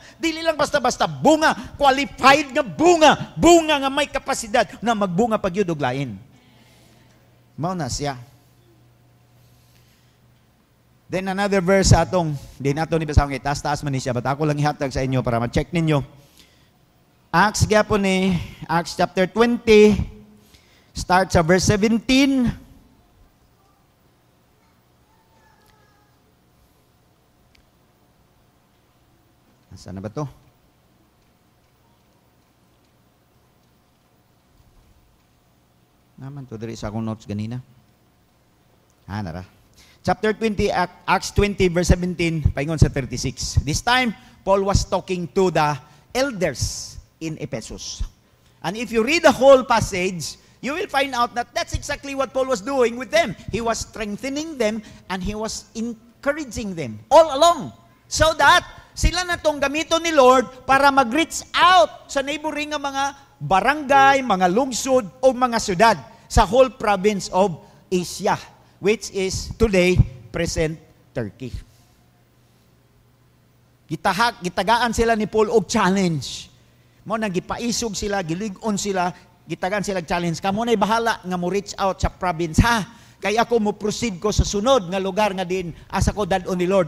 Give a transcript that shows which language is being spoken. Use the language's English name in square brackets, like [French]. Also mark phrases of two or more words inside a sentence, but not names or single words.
[Cebuano] Dili lang basta-basta bunga, qualified nga bunga, bunga nga may kapasidad na magbunga pag gyud og lain. Mao na siya. Then another verse sa atong, di nato ni basahon kay taas-taas man ni siya, but ako lang ihatag sa inyo para ma-check ninyo. Acts gyapon Acts chapter 20, start sa verse 17. [Filipino] Saan na ba to? [Cebuano] Naman to diri sa akong notes ganina. Nara. Chapter 20, Acts 20, verse 17, paingon sa 36. [English] This time, Paul was talking to the elders in Ephesus. And if you read the whole passage, you will find out that that's exactly what Paul was doing with them. He was strengthening them and he was encouraging them all along. So that [Cebuano] sila na tong gamiton ni Lord para mag-reach out sa neighboring nga mga barangay, mga lungsod o mga syudad sa [English] whole province of Asia, which is today present Turkey. [Cebuano] Gitagaan sila ni Paul og challenge. Mo nang gipaisog sila, gilig-on sila, gitagaan sila challenge. Kamo na'y bahala nga mo reach out sa province ha. Kaya ako mo proceed ko sa sunod nga lugar nga din asa ko dadon ni Lord.